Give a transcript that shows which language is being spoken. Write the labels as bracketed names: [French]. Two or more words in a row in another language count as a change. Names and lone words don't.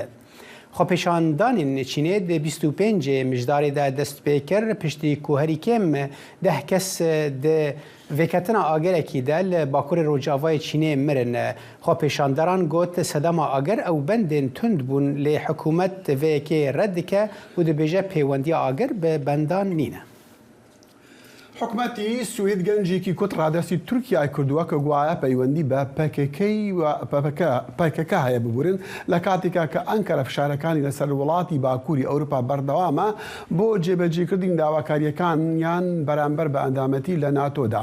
[Kurdish] Xwepêşandanên Çînê di 25 mijdarê de dest pê kir piştî ku herî kêm 10 kes di vêketina agerekî de li Bakurê Rojavayê Çînê mirin. Xwepêşanderan got sedema ager ew bendên tund bûn lê hikûmet vêyekê red dike û dibêje pêwendiya ager bi bendan nîne. [Central Kurdish] حکومەتی سوید گەنجێکی کوت ڕادستی تورکیای کردووە کە گوایە پەیوەندی بە پەکەکە هەیە ببورن لە کاتێکا کە ئەنکەرە فشارەکانی لەسەر وڵاتی باکووری ئەوروپا بەردەوامە بۆ جێبەجێکردنی داواکاریەکانیان بەرامبەر بە ئەندامەتی لە ناتۆدا.